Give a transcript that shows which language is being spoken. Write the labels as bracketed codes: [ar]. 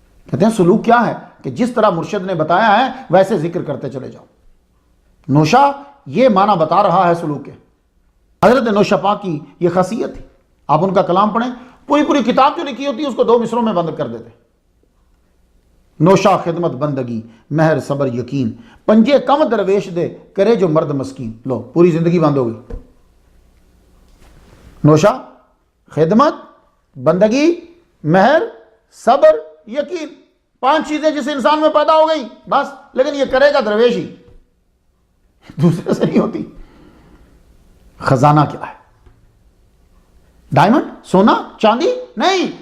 [ur] کہتے ہیں سلوک کیا ہے کہ جس طرح مرشد نے بتایا ہے ویسے ذکر کرتے چلے جاؤ. نوشہ یہ معنی بتا رہا ہے سلوک کے. حضرت نوشہ پاک کی یہ خاصیت تھی. آپ ان کا کلام پڑھیں، پوری کتاب جو لکھی ہوتی ہے اس کو 2 مصروں میں بند کر دیتے. [pa] نوشہ خدمت بندگی مہر صبر یقین پنجے کم درویش دے کرے جو مرد مسکین. [ur] لو پوری زندگی بند ہو گئی. نوشہ خدمت بندگی مہر صبر یقین، 5 چیزیں جس انسان میں پیدا ہو گئی بس. لیکن یہ کرے گا درویش ہی، دوسرے سے نہیں ہوتی. خزانہ کیا ہے؟ ڈائمنڈ سونا چاندی نہیں.